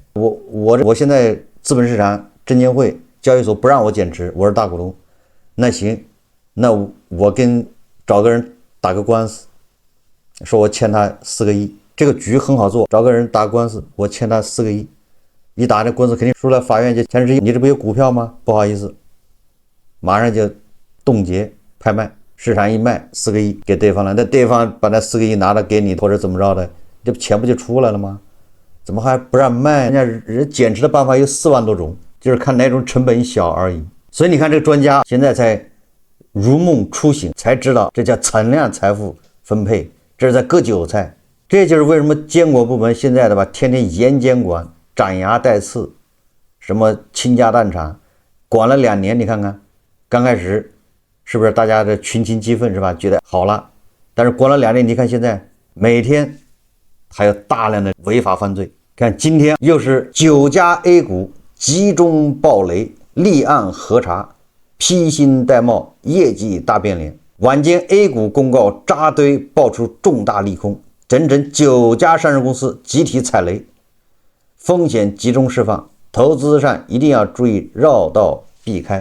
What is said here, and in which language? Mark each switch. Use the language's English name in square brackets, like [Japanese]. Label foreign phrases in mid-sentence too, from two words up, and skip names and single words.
[Chinese] 我現在資本市場、證監會、交易所不讓我減持，我是大股東，那行，那我找個人打個官司，說我欠他4個億，這個局很好做，找個人打官司，我欠他4個億，一打這官司肯定輸了，法院就前置，你這不有股票嗎？不好意思，馬上就凍結拍賣，市場一賣4個億給對方了，那對方把那4個億拿了給你，或者怎麼着的，這錢不就出來了嗎？怎麼還不讓賣？人家人減持的辦法有4萬多種，就是看哪種成本小而已。所以你看這個專家現在才如夢初醒，才知道這叫存量財富分配，這是在割韭菜。這就是為什麼監管部門現在的吧，天天嚴監管，斬牙帶刺，什麼傾家蕩產，管了2年，你看看，剛開始是不是大家的群情激憤是吧？覺得好了，但是管了2年，你看現在每天還有大量的違法犯罪。看今天又是9家 A 股集中暴雷，立案核查，披星戴帽，業績大變臉。晚間 A 股公告扎堆爆出重大利空，整整9家上市公司集體踩雷，風險集中釋放，投資上一定要注意繞道避開。